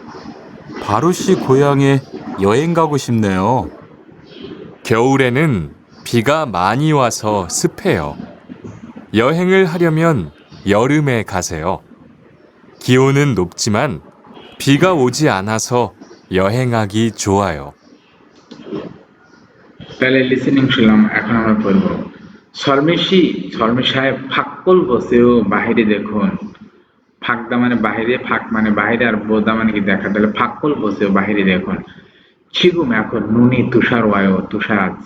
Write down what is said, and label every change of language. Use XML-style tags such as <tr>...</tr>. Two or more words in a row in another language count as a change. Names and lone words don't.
<ko>바루 씨 고향에 여행 가고 싶네요. 겨울에는 비가 많이 와서 습해요. 여행을 하려면 여름에 가세요. 기온은 높지만 비가 오지 않아서 여행하기 좋아요.</ko> <bn>তাহলে লিসেনিং শুনলাম, এখন আমরা পড়ব। শর্মী সাহেব</bn> <ko>밖을 보세요</ko> <bn>বাহিরে দেখুন। ফাঁকদা মানে বাহিরে, ফাঁক মানে বাহিরে, আর বোদা মানে কি দেখা। তাহলে</bn> <ko>밖을 보세요</ko> <bn>বাহিরে দেখুন। 지금 এখন 눈이 তুষার 와요, তুষার আসছে।</bn>